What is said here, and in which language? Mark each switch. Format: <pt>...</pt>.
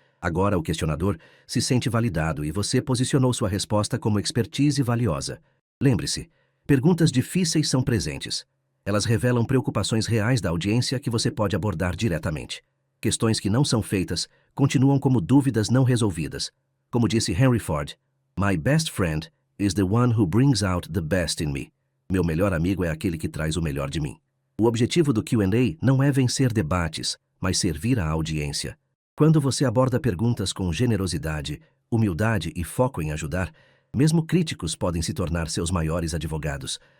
<pt>Agora o questionador se sente validado e você posicionou sua resposta como expertise valiosa. Lembre-se, perguntas difíceis são presentes. Elas revelam preocupações reais da audiência que você pode abordar diretamente. Questões que não são feitas continuam como dúvidas não resolvidas. Como disse</pt> <en>Henry Ford, My best friend is the one who brings out the best in me.</en> <pt>Meu melhor amigo é aquele que traz o melhor de mim. O objetivo do Q&A não é vencer debates, mas servir à audiência. Quando você aborda perguntas com generosidade, humildade e foco em ajudar, mesmo críticos podem se tornar seus maiores advogados.</pt>